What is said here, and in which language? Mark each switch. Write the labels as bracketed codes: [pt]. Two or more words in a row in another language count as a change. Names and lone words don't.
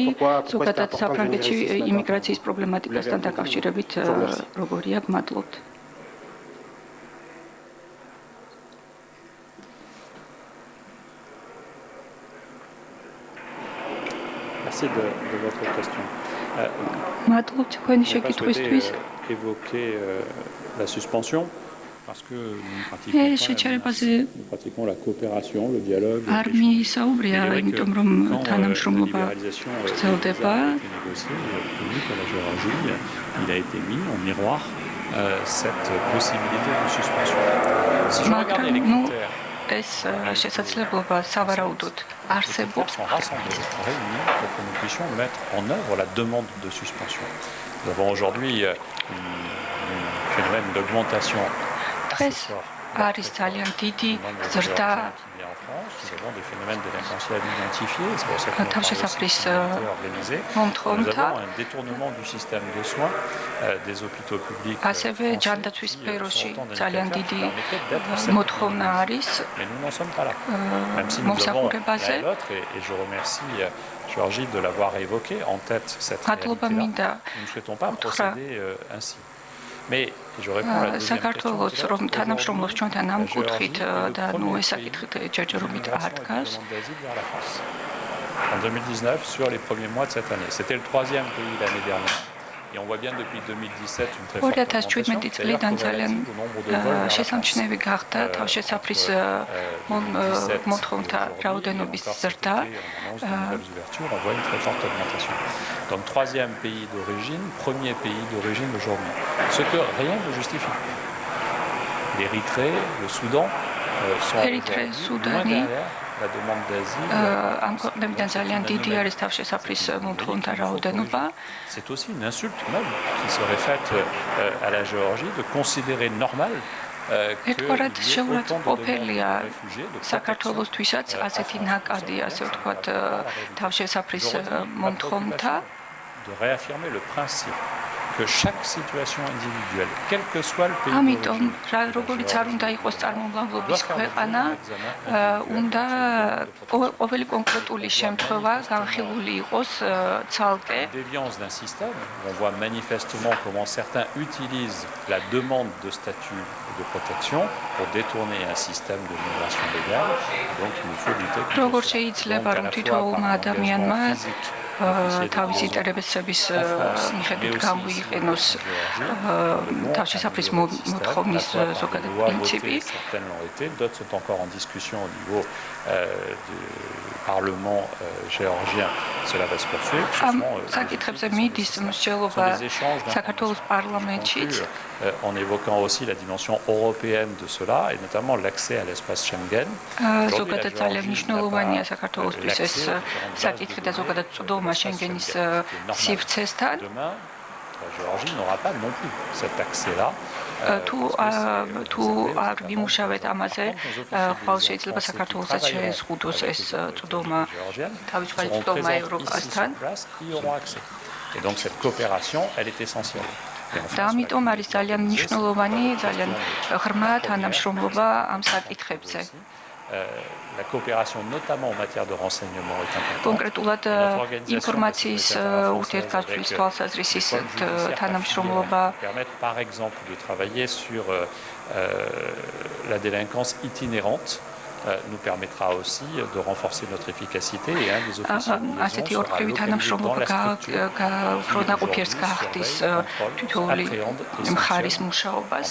[fr] Pourquoi c'est important de venir ici? Merci de votre question. [ka] მადლობთ თქვენი შეკითხვისთვის. [fr] Évoquer la suspension parce que nous pratiquons la coopération, le dialogue. [ka] არ მიისაუბრია, იმიტომ რომ თანამშრომლობა გრძელდება. [fr] Il a été mis en miroir cette possibilité de suspension. Si je regardais les critères, [ka] ეს შესაძლებლობა სავარაუდოდ არსებობს. [fr] sont rassemblés, réunis pour que nous puissions mettre en œuvre la demande de suspension. Nous avons aujourd'hui un phénomène d'augmentation assez fort. [ka] არის ძალიან დიდი ზრდა [fr] Nous avons des phénomènes délinquentiels identifiés, c'est pour ça que nous [ka] თავშესაფრის [fr] organisés. Nous [ka] მომთხოვნთა [fr] avons un détournement du système de soins des hôpitaux publics. [ka] ასევე ჯანდაცვის სფეროში ძალიან დიდი მოთხოვნა არის [fr] Mais nous n'en sommes pas là. Même si nous avons l'un et l'autre, et je remercie Georgie de l'avoir évoqué en tête cette réalité-là. Nous ne souhaitons pas procéder ainsi. Mais je réponds à la deuxième [ka] საქართველოს რომ [fr] question. [ka] თანამშრომლობს ჩვენთან ამ კუთხით და ნუ ეს საკითხით ჯერჯერობით არ დგას. [fr] En 2019, sur les premiers mois de cette année. C'était le troisième pays l'année dernière. Et on voit bien depuis 2017 une très forte augmentation. [ka] წლიდან ძალიან შესამჩნევი გახდა თავშესაფრის მოთხოვნთა რაოდენობის ზრდა. [fr] On voit une très forte augmentation. Donc troisième pays d'origine, premier pays d'origine aujourd'hui. Ce que rien ne justifie. L'Érythrée, le Soudan sont loin derrière la demande d'asile. [ka] ამ ქვეყნებიდან ძალიან დიდი არის თავშესაფრის მოთხოვნთა რაოდენობა. [fr] C'est aussi une insulte même qui serait faite à la Géorgie de considérer normal [ka] ერთგვარად შეურაცხყოფელია საქართველოსთვისაც ასეთი ნაკადი, ასე ვთქვათ, თავშესაფრის მომთხოვნთა. [fr] De réaffirmer le principe que chaque situation individuelle, quel que soit le pays [ka] ამიტომ [fr] d'origine, [ka] როგორც არ უნდა იყოს წარმომავლობის ქვეყანა, უნდა ყოველი კონკრეტული შემთხვევა განხილული იყოს ცალკე. [fr] déviance d'un système, on voit manifestement comment certains utilisent la demande de statut de protection pour détourner un système de migration légale. Donc il nous faut lutter contre [ka] როგორ შეიძლება რომ თითოეულმა ადამიანმა თავის ინტერესების მიხედვით გამოიყენოს თავშესაფრის მოთხოვნის ზოგადად პრინციპი. [fr] D'autres sont encore en discussion au niveau du Parlement géorgien. Cela va se poursuivre. [ka] საკითხებზე მიდის მსჯელობა საქართველოს პარლამენტშიც. [fr] En évoquant aussi la dimension européenne de cela, et notamment l'accès à l'espace Schengen. [ka] ზოგადად ძალიან მნიშვნელოვანია საქართველოსთვის ეს საკითხი და ზოგადად წვდომა შენგენის სივრცესთან. [fr] La Géorgie n'aura pas non plus cet accès-là. [ka] თუ არ ვიმუშავეთ ამაზე, ხვალ შეიძლება საქართველოსაც შეეზღუდოს ეს წვდომა, თავისუფალი წვდომა ევროპასთან. [fr] Et donc cette coopération, elle est essentielle. [ka] და ამიტომ არის ძალიან მნიშვნელოვანი, ძალიან ღრმა თანამშრომლობა ამ საკითხებზე. [fr] La coopération, notamment en matière de renseignement, est importante. [ka] Კონკრეტულად ინფორმაციის ურთიერთგაცვლის თვალსაზრისით თანამშრომლობა [fr] permettre par exemple de travailler sur la délinquance itinérante. Nous permettra aussi de renforcer notre efficacité et un des officiers de [ka] ასეთი ორთქლივი თანამშრომლობა გაუქმებდეს გახდის თითოეული მხარის მუშაობას.